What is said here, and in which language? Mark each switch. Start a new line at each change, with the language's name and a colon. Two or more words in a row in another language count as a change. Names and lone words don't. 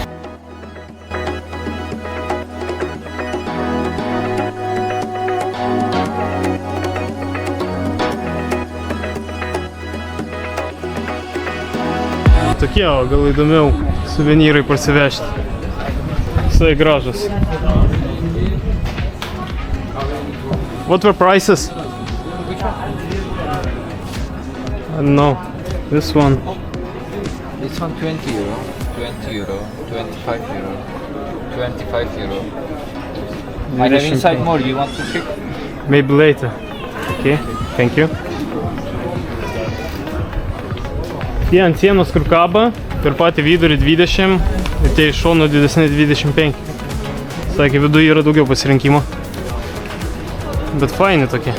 Lithuanian: Tokie, o gal įdomiau suvenyrai parsivežti. Visai gražus.
English: What were prices? I don't know. This one. This one 20 euro, 20 euro, 25 euro, 25 euro. I have inside more, you want to pick? Maybe later. Okay, thank you.
Lithuanian: Tie ant sienos, kur kaba, per patį vidurį 20 ir tie iš šono didesni 25. Sakė, viduje yra daugiau pasirinkimo. Bet faini tokie.